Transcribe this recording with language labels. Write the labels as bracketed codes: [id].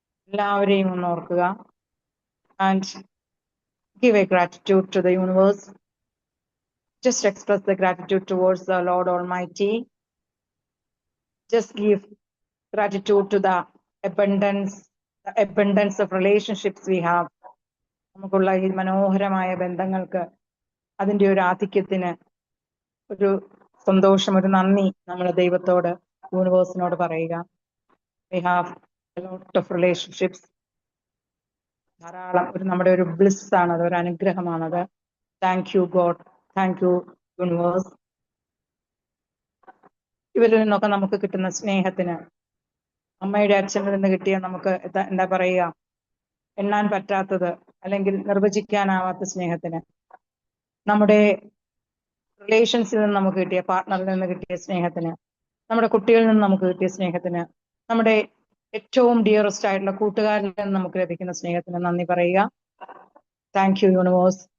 [ml] എല്ലാവരെയും ഒന്ന് ഓർക്കുക. [en] And give a gratitude to the universe. Just express the gratitude towards the Lord Almighty. Just give gratitude to the abundance of relationships we have. [ml] നമുക്കുള്ള ഈ മനോഹരമായ ബന്ധങ്ങൾക്ക്, അതിൻ്റെ ഒരു ആധിക്യത്തിന് ഒരു സന്തോഷം, ഒരു നന്ദി നമ്മൾ ദൈവത്തോട്, യൂണിവേഴ്സിനോട് പറയുക. [en] We have a lot of relationships. [ml] ധാരാളം നമ്മുടെ ഒരു ബ്ലിസ് ആണത്, ഒരു അനുഗ്രഹമാണത്. [en] Thank you God, thank you universe. [ml] ഇവരിൽ നിന്നൊക്കെ നമുക്ക് കിട്ടുന്ന സ്നേഹത്തിന്, അമ്മയുടെ അച്ഛനിൽ നിന്ന് കിട്ടിയ നമുക്ക് എന്താ പറയുക, എണ്ണാൻ പറ്റാത്തത് അല്ലെങ്കിൽ നിർവചിക്കാനാവാത്ത സ്നേഹത്തിന്, നമ്മുടെ റിലേഷൻസിൽ നിന്ന് നമുക്ക് കിട്ടിയ, പാർട്ട്ണറിൽ നിന്ന് കിട്ടിയ സ്നേഹത്തിന്, നമ്മുടെ കുട്ടികളിൽ നിന്ന് നമുക്ക് കിട്ടിയ സ്നേഹത്തിന്, നമ്മുടെ ഏറ്റവും ഡിയറസ്റ്റ് ആയിട്ടുള്ള കൂട്ടുകാരിൽ നിന്ന് നമുക്ക് ലഭിക്കുന്ന സ്നേഹത്തിന് നന്ദി പറയുക. [en] Thank you universe.